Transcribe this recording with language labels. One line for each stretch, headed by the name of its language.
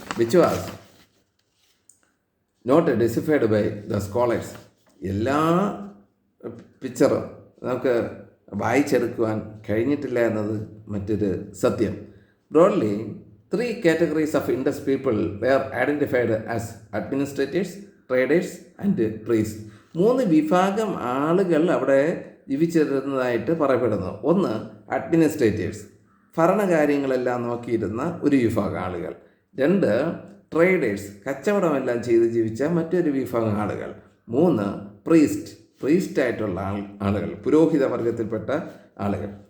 English: Which was not deciphered by the scholars.
Malayalam: എല്ലാ പിക്ചറും നമുക്ക് വായിച്ചെടുക്കുവാൻ കഴിഞ്ഞിട്ടില്ല എന്നത് മറ്റൊരു സത്യം.
English: Broadly 3 categories of Indus people were identified as administrators, traders and priests.
Malayalam: 3 വിഭാഗം ആളുകൾ അവിടെ ജീവിച്ചിരുന്നതായിട്ട് പറയപ്പെടുന്നു. ഒന്ന് അഡ്മിനിസ്ട്രേറ്റേഴ്സ്, ഭരണകാര്യങ്ങളെല്ലാം നോക്കിയിരുന്ന ഒരു വിഭാഗം ആളുകൾ. 2 ട്രേഡേഴ്സ്, കച്ചവടമെല്ലാം ചെയ്ത് ജീവിച്ച മറ്റൊരു വിഭാഗം ആളുകൾ. 3 പ്രീസ്റ്റായിട്ടുള്ള ആളുകൾ, പുരോഹിത വർഗത്തിൽപ്പെട്ട ആളുകൾ.